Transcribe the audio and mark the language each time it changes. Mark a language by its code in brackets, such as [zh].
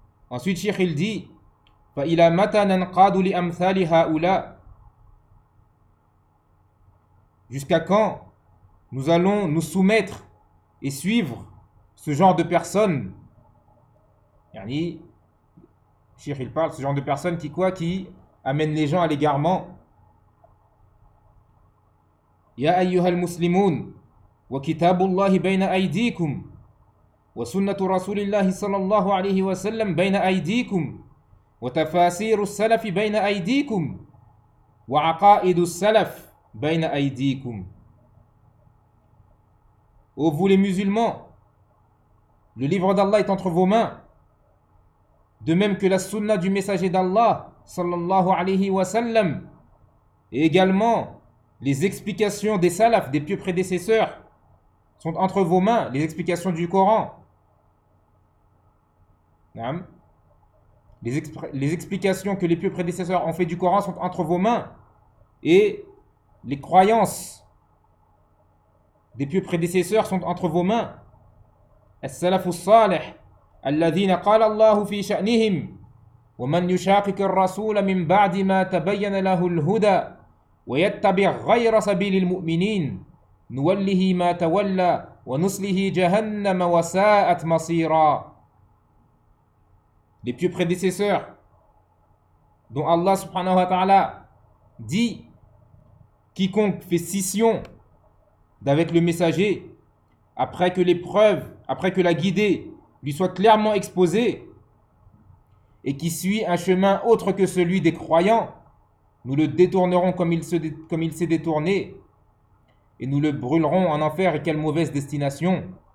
[fr] Ensuite, Cheikh il dit: [ar] فإلى متى ننقاد لأمثال هؤلاء؟ [fr] Jusqu'à quand nous allons nous soumettre et suivre ce genre de personnes? Yani, Cheikh il parle ce genre de personnes qui quoi? Qui amène les gens à l'égarement. [ar] يا أيها المسلمون وكتاب الله بين أيديكم وسنة رسول الله صلى الله عليه وسلم بين أيديكم وتفاسير السلف بين أيديكم وعقائد السلف بين أيديكم. [fr] Ô vous les musulmans, le livre d'Allah est entre vos mains, de même que la sunna du messager d'Allah [ar] صلى الله عليه وسلم, [fr] et également les explications des salafs, des pieux prédécesseurs, sont entre vos mains, les explications du Coran. Les explications que les pieux prédécesseurs ont fait du Coran sont entre vos mains. Et les croyances des pieux prédécesseurs sont entre vos mains. [ar] As-salafu s-salih, alladhina qala Allahu fi sha'nihim, wa man yushaqiq ar-rasul min ba'di ma tabayyana lahu al-huda. ويتبع غير سبيل المؤمنين نوله ما تولى ونصله جهنم وساءت مصيرا. [fr] Les pieux prédécesseurs dont Allah [ar] subhanahu wa ta'ala [fr] dit: quiconque fait scission d'avec le messager après que l'épreuve, après que la guidée lui soit clairement exposée et qui suit un chemin autre que celui des croyants, nous le détournerons comme il s'est détourné et nous le brûlerons en enfer, et quelle mauvaise destination.